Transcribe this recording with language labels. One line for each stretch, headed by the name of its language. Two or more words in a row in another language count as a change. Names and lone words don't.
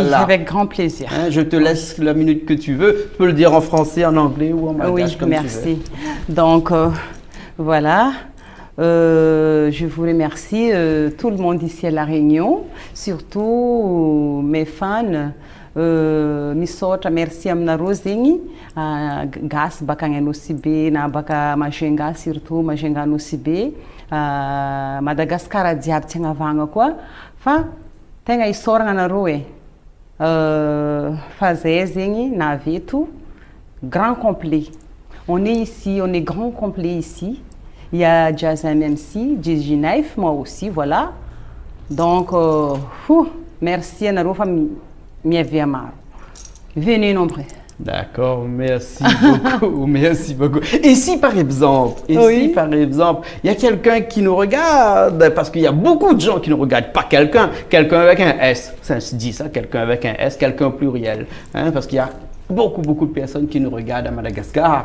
French: Oui, avec grand plaisir. Hein, je te laisse la minute que tu veux. Tu peux le dire en français, en anglais ou en malgache Oui, comme merci. tu veux. Donc, voilà. Je vous remercie tout le monde ici à La Réunion, surtout mes fans.
Malagasy: Misaotra merci aminareo zegny gasy baka agny Nosy-Be na baka Majunga, surtout Majunga Nosy-Be, Madagascar jiaby tsy hagnavagna koa fa tegna isaoragna anareo fa zay zegny naveto
French: grand complet. On est ici, on est grand complet ici. Il y a Jazam MC, Gigi Knife, moi aussi, voilà. Donc, merci
Malagasy: anareo fa miavia maro.
French: Venez nombreux. D'accord, merci beaucoup, merci beaucoup. Et si par exemple, il y a quelqu'un qui nous regarde, parce qu'il y a beaucoup de gens qui ne regardent pas quelqu'un avec un S, ça se dit ça, quelqu'un avec un S, quelqu'un pluriel, hein, parce qu'il y a beaucoup de personnes qui nous regardent à Madagascar.